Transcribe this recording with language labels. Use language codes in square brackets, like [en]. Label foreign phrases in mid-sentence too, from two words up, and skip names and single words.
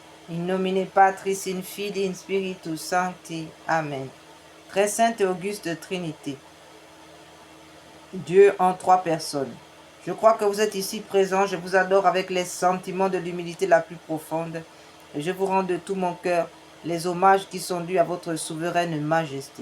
[la] In nomine Patris, in Filii, in Spiritus Sancti. Amen. [fr] Très sainte et auguste Trinité, Dieu en trois personnes. Je crois que vous êtes ici présents, je vous adore avec les sentiments de l'humilité la plus profonde, et je vous rends de tout mon cœur les hommages qui sont dus à votre souveraine majesté.